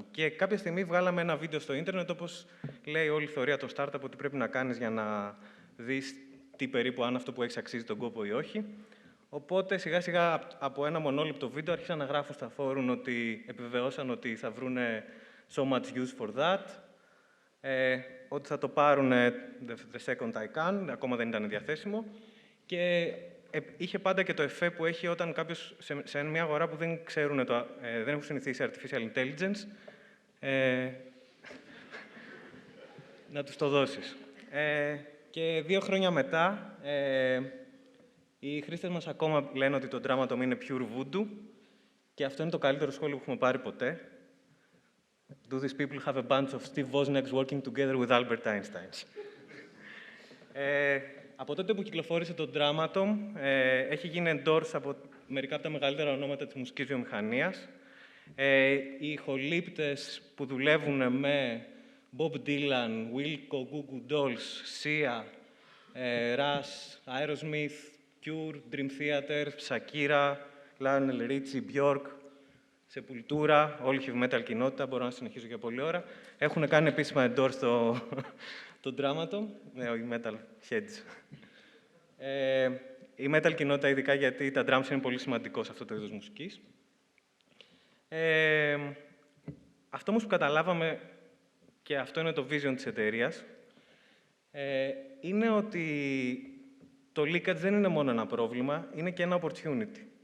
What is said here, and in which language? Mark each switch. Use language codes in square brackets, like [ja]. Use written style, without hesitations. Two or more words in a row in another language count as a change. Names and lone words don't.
[el] Και κάποια στιγμή βγάλαμε ένα βίντεο στο ίντερνετ, όπως λέει όλη η θεωρία των startup, ότι πρέπει να κάνεις για να δεις τι περίπου, αν αυτό που έχεις αξίζει τον κόπο ή όχι. Οπότε, σιγά-σιγά, από ένα μονόλεπτο βίντεο, άρχισαν να γράφουν στα φόρουμ ότι επιβεβαιώσαν ότι θα βρούνε [en] so much use for that, [el] ότι θα το πάρουν [en] the second I can, [el] ακόμα δεν ήταν διαθέσιμο. Και είχε πάντα και το εφέ που έχει όταν κάποιος σε μια αγορά που δεν ξέρουν, δεν έχουν συνηθίσει [en] artificial intelligence, [el] να τους το δώσεις. Και 2 χρόνια μετά, οι χρήστες μας ακόμα λένε ότι το Dramaton είναι [en] pure voodoo [el] και αυτό είναι το καλύτερο σχόλιο που έχουμε πάρει ποτέ. [en] Do these people have a bunch of Steve Wozniaks working together with Albert Einstein? [el] Από τότε που κυκλοφόρησε το Dramaton, έχει γίνει endorse από μερικά από τα μεγαλύτερα ονόματα της μουσικής βιομηχανίας. Οι ηχολήπτες που δουλεύουν με Bob Dylan, Wilco, Goo Goo Dolls, Sia, Rush, Aerosmith, Cure, Dream Theater, Shakira, Lionel Richie, Björk, Sepultura, όλη η [en] heavy metal [el] κοινότητα, μπορώ να συνεχίσω για πολλή ώρα. Έχουν κάνει επίσημα endorse το Dramaton, οι [en] metal heads. [el] Η metal κοινότητα, ειδικά γιατί τα drums είναι πολύ σημαντικό σε αυτό το είδος μουσικής. Αυτό όμως που καταλάβαμε, και αυτό είναι το vision της εταιρείας, είναι ότι το leakage δεν είναι μόνο ένα πρόβλημα, είναι και ένα opportunity.